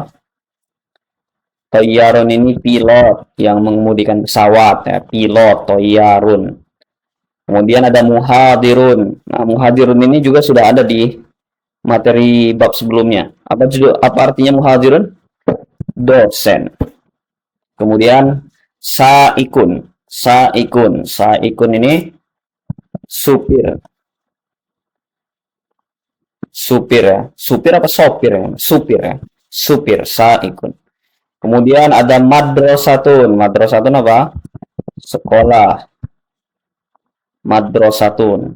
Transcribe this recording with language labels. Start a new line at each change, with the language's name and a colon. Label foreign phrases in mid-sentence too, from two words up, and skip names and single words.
Indonesian: Tayyarun ini pilot yang mengemudikan pesawat. Ya. Pilot, tayyarun. Kemudian ada muhadirun. Nah, muhadirun ini juga sudah ada di materi bab sebelumnya. Apa artinya muhadirun? Dosen. Kemudian saikun. Saikun. Saikun ini supir. Supir ya. Supir apa sopir ya? Supir ya. Supir, saikun. Kemudian ada madrasatun. Madrasatun apa? Sekolah. Madrasatun.